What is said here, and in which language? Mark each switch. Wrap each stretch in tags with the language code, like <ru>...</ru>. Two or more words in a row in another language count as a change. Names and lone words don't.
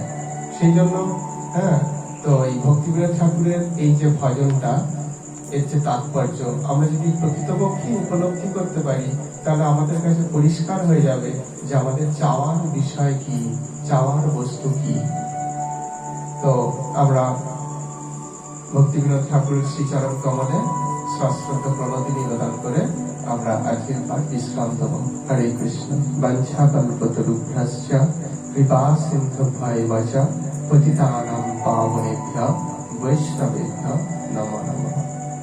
<bn>সেই জন্য তো এই ভক্তিবিনোদ ঠাকুরের এই যে ভজনটা, এর যে তাৎপর্য আমরা যদি প্রকৃতপক্ষে উপলব্ধি করতে পারি, তাহলে আমাদের কাছে পরিষ্কার হয়ে যাবে যে আমাদের চাওয়ার বিষয় কি, চাওয়ার বস্তু কি। তো আমরা ভক্তিবিনোদ ঠাকুরের শ্রীচরণ কমলে সশ্রদ্ধ প্রণতি নিবেদন করে আমরা আজকের পাঠ বিশ্রাম দেব। হরে কৃষ্ণ।</bn> <sa>বাঞ্ছা কল্পতরুভ্যশ্চ কৃপা সিন্ধুভ্যেব চ পতিতানাং পাবনেভ্যো বৈষ্ণবেভ্যো নমো নমঃ।</sa>